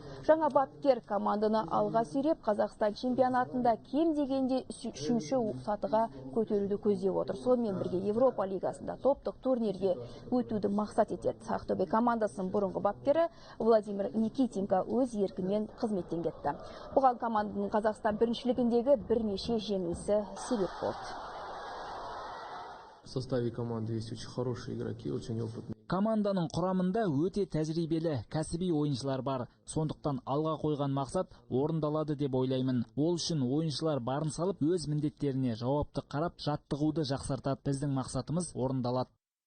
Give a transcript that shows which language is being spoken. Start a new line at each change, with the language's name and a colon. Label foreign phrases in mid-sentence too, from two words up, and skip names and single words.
Kazakh: Жаңа бапкер команданы алға сүйреп, Қазақстан чемпионатында кем дегенде 3-ші сатыға көтеруді көздеп отыр. Сонымен бірге Европа лигасында топтық турнирге өтуді мақсат етеді. Ақтөбе командасының бұрынғы бапкері Владимир Никитенко өз еркімен қызметтен кетті. Бұған команданың Қазақстан біріншілігіндегі бірнеше жеңілісі себеп болды.
Russian: В составе команды есть очень хорошие игроки, очень опытные.
Kazakh: Команданың құрамында өте тәжірибелі, кәсіби ойыншылар бар. Сондықтан алға қойған мақсат орындалады деп ойлаймын. Ол үшін ойыншылар барын салып, өз міндеттеріне жауапты қарап, жаттығуды жақсартады. Біздің мақсатымыз орындалады.